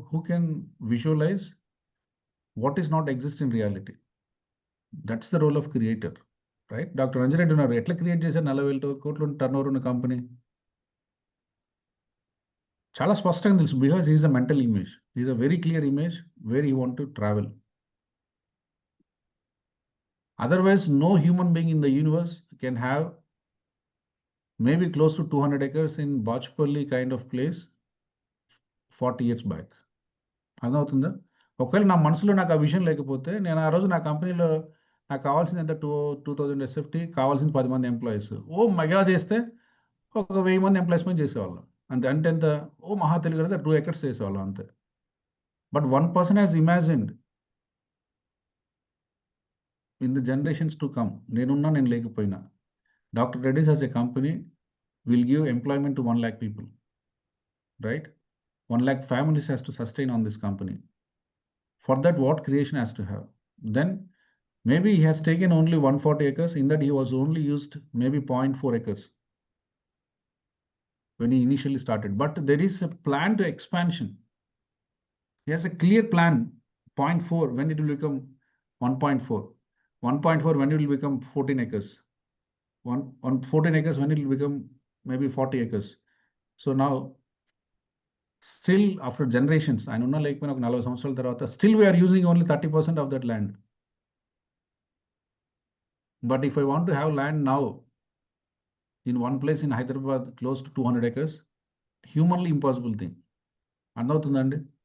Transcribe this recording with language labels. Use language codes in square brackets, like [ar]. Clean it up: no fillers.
[en] Who can visualise what is not exist in reality. That's the role of creator. Right? [te] Doctor Ranjith Reddy ఉన్నారు. ఎట్లా create చేశారు 40,000 కోట్ల turnover ఉన్న company? చాలా స్పష్టంగా తెలుసు. [en] Because he is a mental image. He is a very clear image where he want to travel. Otherwise, no human being in the universe can have maybe close to 200 acres in Bachpalli kind of place 40 years back. [te] అర్థమవుతుందా? ఒకవేళ నా మనసులో నాకు ఆ విషయం లేకపోతే, నేను ఆ రోజు నా కంపెనీలో నాకు కావాల్సింది ఎంత 2000 ఎస్ఎఫ్టీ, కావాల్సింది 10 మంది ఎంప్లాయీస్. ఓ మెగా చేస్తే ఒక 1000 మంది ఎంప్లాయీస్ పని చేసేవాళ్ళం. అంతే. అంటే ఎంత? ఓ మహా తెలివి 2 ఎకర్స్ చేసేవాళ్ళం అంతే. [en] But one person has imagined in the generations to come. [te] నేనున్నా, నేను లేకపోయినా. [en] Doctor Reddy's as a company will give employment to 1 lakh people, right? 1 lakh families has to sustain on this company. For that, what creation has to have? Then maybe he has taken only 140 acres. In that, he was only used maybe 0.4 acres when he initially started. But there is a plan to expansion. He has a clear plan. 0.4 when it will become 1.4. 1.4 when it will become 14 acres. 14 acres when it will become maybe 40 acres. So now still after generations [te] ఆయన ఉన్నా లేకపోయినా ఒక 40 సంవత్సరాల తర్వాత [en] Still we're using only 30% of that land. But if I want to have land now in one place in Hyderabad close to 200 acres, humanly impossible thing. [te] అర్థమవుతుందండి?